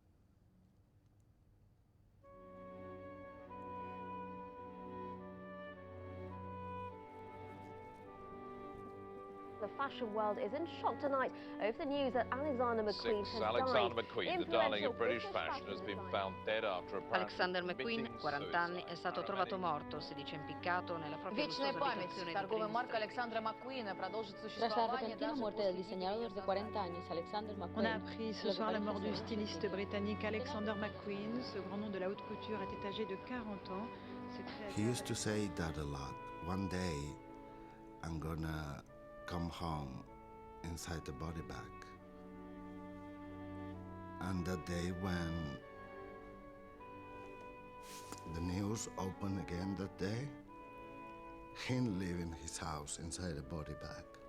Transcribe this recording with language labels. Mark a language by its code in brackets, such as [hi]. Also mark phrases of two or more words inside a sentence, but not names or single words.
[en] The fashion world is in shock tonight over the news that Alexander McQueen has Alexander died. McQueen, the darling of British fashion, has been found dead after apparently Alexander McQueen, committing [it] 40 anni, è [en] suicide. [it] stato trovato morto, si dice impiccato nella propria [ru] Вечная [it] lussuosa [ru] память [it] abitazione di [ru] торговой [it] Green [ru] марки [it] Street. [ru] Alexandra McQueen продолжит [es] Tras la [ru] существование [es] repentina [ru] даже [es] muerte [ru] после [es] del diseñador de 40 años, Alexander [fr] On a [es] McQueen. [fr] appris ce soir la mort du styliste britannique Alexander McQueen. Ce grand nom de la haute couture était âgé de 40 ans. [en] He used to say that a lot. One day, I'm gonna come home inside the body bag. And that day when the news opened again that day, him leaving his house inside a body bag.